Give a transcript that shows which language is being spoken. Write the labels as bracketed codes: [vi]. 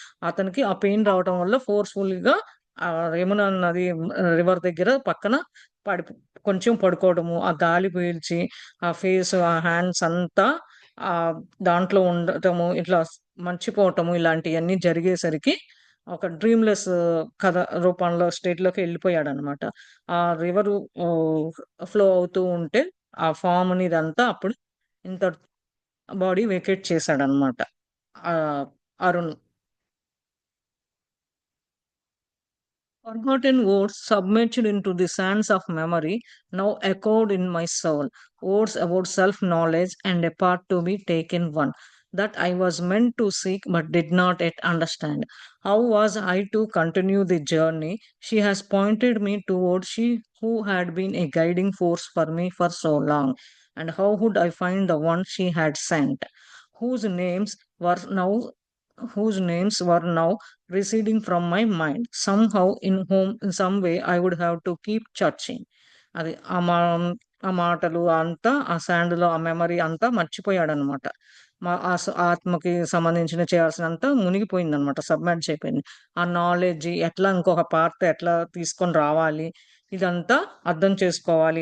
[te] అతనికి ఆ పెయిన్ రావటం వల్ల ఫోర్స్‌ఫుల్‌గా యమునా నది రివర్ దగ్గర పక్కన పడి కొంచెం పడుకోవడము, ఆ గాలి పీల్చి, ఆ ఫేస్, ఆ హ్యాండ్స్ అంతా ఆహ్, దాంట్లో ఉండటము, ఇట్లా మర్చిపోవటము ఇలాంటియన్నీ జరిగేసరికి ఒక డ్రీమ్‌లెస్ కథ రూపంలో స్టేట్‌లోకి ఎళ్ళిపోయాడనమాట. ఆ రివరు ఓహ్, ఫ్లో అవుతూ ఉంటే ఆ ఫార్మ్‌ని ఇదంతా అప్పుడు ఇంత బాడీ వెకేట్ చేశాడనమాట. Arun. [en] Forgotten words submerged into the sands of memory now echoed in my soul. Words about self knowledge and a path to be taken, one that I was meant to seek but did not yet understand. How was I to continue the journey she has pointed me toward, she who had been a guiding force for me for so long? And how would I find the one she had sent, whose names were now whose names were now receding from my mind. Somehow, in some way, I would have to keep searching. [te] అది ఆ మాటలు అంతా ఆ శాండ్‌లో ఆ memory అంతా మర్చిపోయాడనమాట. ఆత్మకి సంబంధించిన చేయాల్సినంత మునిగిపోయిందనమాట. Submerge అయిపోయింది. ఆ నాలెడ్జ్ ఎట్లా ఇంకొక పార్ట్ ఎట్లా తీసుకొని రావాలి, ఇదంతా అర్థం చేసుకోవాలి.